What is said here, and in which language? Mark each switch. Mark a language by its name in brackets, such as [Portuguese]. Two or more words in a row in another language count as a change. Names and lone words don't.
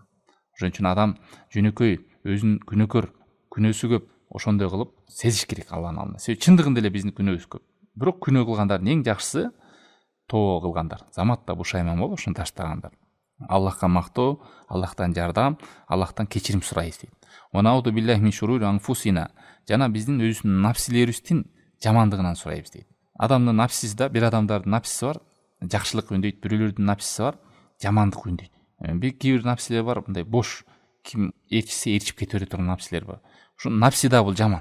[Kyrgyz] Ошон үчүн адам жөнөкөй, өзүн күнөөкөр, күнөөсү көп, ошондой кылып сезиш керек Алланын алдында. Себеби чындыгында эле биздин күнөөбүз көп. Бирок күнөө кылгандардын эң жакшысы тоо кылгандар. Заматта бушайман болуп ошону таштагандар. Аллахка мактоо, Аллахтан жардам, Аллахтан кечирим сурайбыз дейт. [Arabic] ونعوذ بالله من شرور أنفسنا. [Kyrgyz] Жана биздин өзүбүздүн напсилерибиздин жамандыгынан сурайбыз дейт. Адамдын напсиси да, бир адамдардын напсиси бар, жакшылык үндөйт, бирөөлөрдүн напсиси бар, жамандык үндөйт. Бир кийбир напсилер бар, мындай бош, ким ээрчисе ээрчип кете бере турган напсилер бар. Ушул напси да бул жаман.